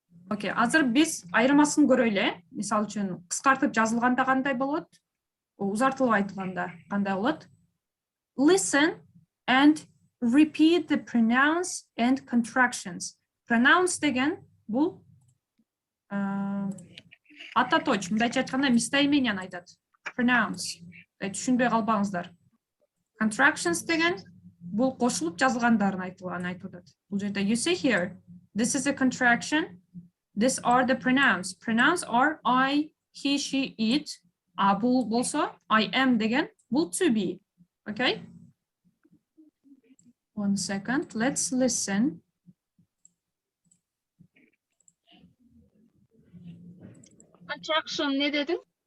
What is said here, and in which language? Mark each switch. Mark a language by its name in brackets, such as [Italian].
[Kyrgyz] Окей, азыр биз айырмасын көрөлү. Мисалы үчүн кыскартып жазылганда кандай болот? Узартылып айтылганда кандай болот? [English] Listen and repeat the pronouns and contractions. [Kyrgyz] Pronouns деген бул атоточ, мындайча айтканда местоименияны айтат. Pronouns. Түшүнбөй калбаңыздар. Contractions деген бул кошулуп жазылгандарын айтылат. Бул жерде [English] you see here, this is a contraction. These are the pronouns. Pronouns are I, he, she, it. [Kyrgyz] Бул болсо I am деген бул to be. [English] Okay? 1 second. Let's listen. [Turkish] Contraction ne dedin?